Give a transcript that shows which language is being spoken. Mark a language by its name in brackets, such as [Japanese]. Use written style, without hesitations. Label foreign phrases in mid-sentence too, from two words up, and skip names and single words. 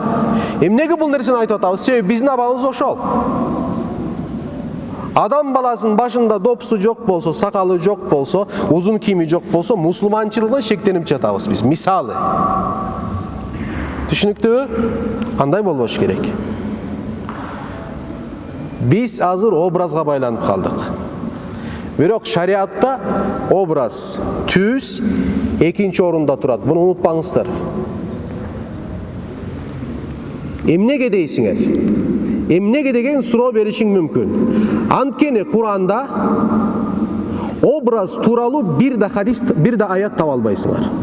[Kyrgyz] Эмнеге бул нерсени айтып атабыз? Себеби биздин абалыбыз ошол. Адам баласынын башында допусу жок болсо, сакалы жок болсо, узун кийими жок болсо, мусулманчылыктан шектенип жатабыз биз. Мисалы. Түшүнүктүүбү? Кандай болбош керек? Биз азыр образга байланып калдык. Бирок шариатта образ, түз экинчи орунда турат. Буну унутпаңыздар. Эмнеге дейсиңер? Эмнеге деген суроо беришиң мүмкүн. Анткени Куранда образ тууралуу бир да хадис, бир да аят таба албайсыңар.